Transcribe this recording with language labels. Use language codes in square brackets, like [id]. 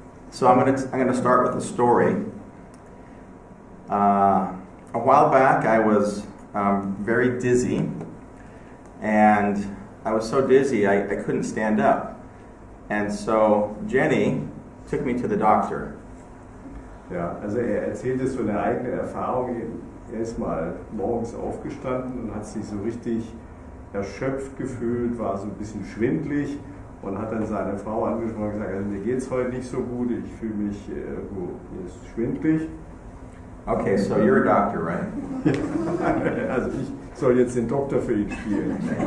[en] So I'm going to start with a story. A while back I was very dizzy, and I was so dizzy I couldn't stand up. And so Jenny took me to the doctor. [de] Ja, also er erzählte so eine eigene Erfahrung. Er ist mal morgens aufgestanden und hat sich so richtig erschöpft gefühlt, war so ein bisschen schwindelig und hat dann seine Frau angesprochen und gesagt, also mir geht's heute nicht so gut, ich fühle mich irgendwo schwindelig. [en] Okay, so you're a doctor, right? [de] Also ich soll jetzt den Doktor für ihn spielen.